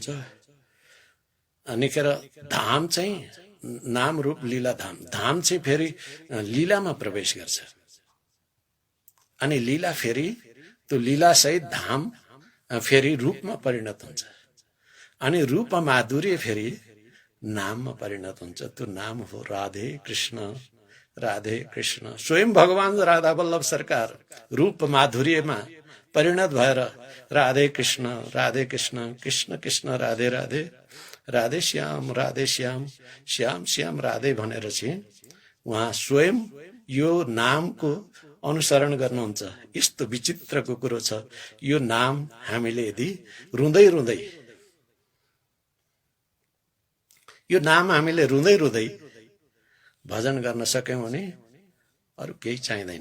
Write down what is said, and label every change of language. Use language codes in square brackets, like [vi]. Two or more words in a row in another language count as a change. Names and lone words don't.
[ne] अनिखेर धाम चाहिँ नाम रूप लीला धाम, धाम चाहिँ फेरि लीलामा प्रवेश गर्छ। अनि लीला फेरि त्यो लीला सहित धाम फेरि रूपमा परिणत हुन्छ। अनि रूप माधुर्य फेरि नाममा परिणत हुन्छ। त्यो नाम हो राधे कृष्ण, राधे कृष्ण। स्वयं भगवान राधा वल्लभ सरकार रूप माधुर्यमा परिणत भएर राधे कृष्ण, राधे कृष्ण, कृष्ण कृष्ण, राधे राधे, राधे श्याम, राधे श्याम, श्याम श्याम राधे भनेर चाहिँ उहाँ स्वयं यो नामको अनुसरण गर्नुहुन्छ। यस्तो विचित्रको कुरो छ। यो नाम हामीले यदि रुँदै रुँदै, यो नाम हामीले रुँदै रुँदै भजन गर्न सक्यौं भने अरू केही चाहिँदैन।